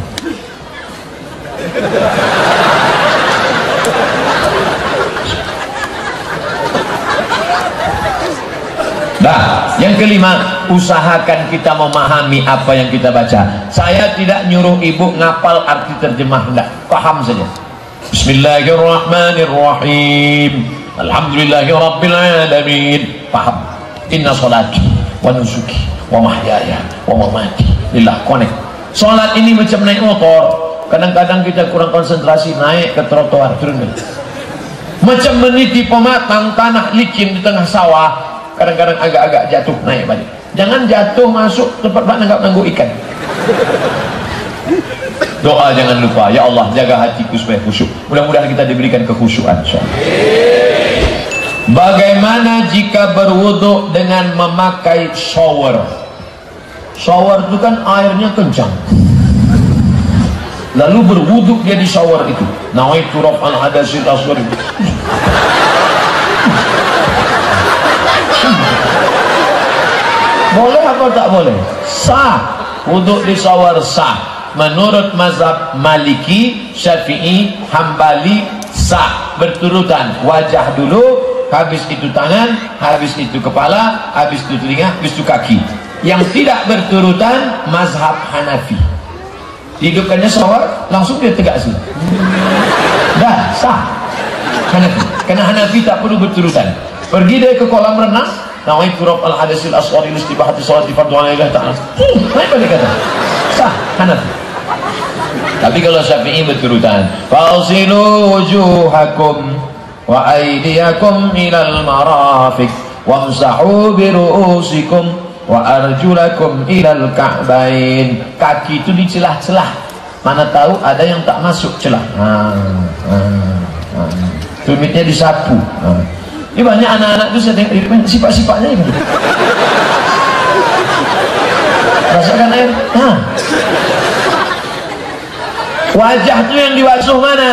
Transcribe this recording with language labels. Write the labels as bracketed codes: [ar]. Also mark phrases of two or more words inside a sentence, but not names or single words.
[id] Nah, yang kelima, usahakan kita memahami apa yang kita baca. Saya tidak nyuruh ibu ngapal arti terjemah, enggak, paham saja. [ar] بسم الله الرحمن الرحيم الحمد لله رب العالمين, paham. إن صلاتي ونسكي ومحياي ومماتي لله. [ms] Connect. Sholat ini macam naik motor. Kadang-kadang kita kurang konsentrasi, naik ke trotoar, turun. Macam meniti pematang tanah licin di tengah sawah. Kadang-kadang agak-agak jatuh, naik balik. Jangan jatuh masuk tempat nanggup ikan. Doa jangan lupa. Ya Allah, jaga hatiku supaya khusyuk. Mudah-mudahan kita diberikan kekhusyuan. Bagaimana jika berwudu dengan memakai shower? Shower itu kan airnya kencang. Lalu berwudu dia di shower itu. [ar] نويت رفع الحدث الأصغر. [ms] Boleh apa tak boleh? Sah. Wuduk di shower sah. Menurut mazhab Maliki, Syafi'i, Hambali sah. Berturutan. Wajah dulu, habis itu tangan, habis itu kepala, habis itu telinga, habis itu kaki. Yang tidak berturutan mazhab Hanafi. Hidupkannya shower, langsung dia tegak sini. Dah sah. Hanafi. Karena Hanafi tak perlu berturutan. Pergi dia ke kolam renang, [ar] نويت رفع الحدث الأصغر استباحة الصلاة فرض عليه تعالى. [ms] Naik balik kata. Sah, Hanafi. Tapi kalau Syafi'i berturutan. [ar] فاغسلوا وجوهكم وأيديكم إلى المرافق وامسحوا برءوسكم وأرجلكم إلى الكعبين. [ms] Kaki itu di celah-celah. Mana tahu ada yang tak masuk celah. Tumitnya disapu. Ini banyak anak-anak itu saya tengok sifat-sifatnya gitu. Rasakan air. Wajah itu yang dibasuh mana?